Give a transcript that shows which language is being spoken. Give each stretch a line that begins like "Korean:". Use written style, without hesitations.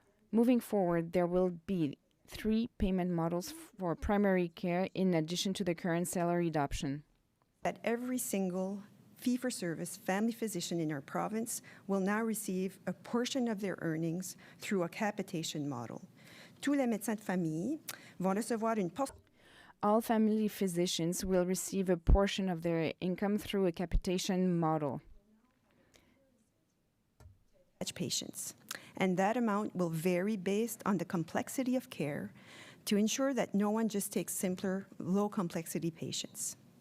English: Moving forward, there will be 3 payment models for primary care in addition to the current salaried option. That every single fee-for-service family physician in our province will now receive a portion of their earnings through a capitation model.
French: Tous les médecins de famille vont recevoir une portion.
English: All family physicians will receive a portion of their income through a capitation model. Patients, and that amount will vary based on the complexity of care to ensure that no one just takes simpler, low-complexity patients.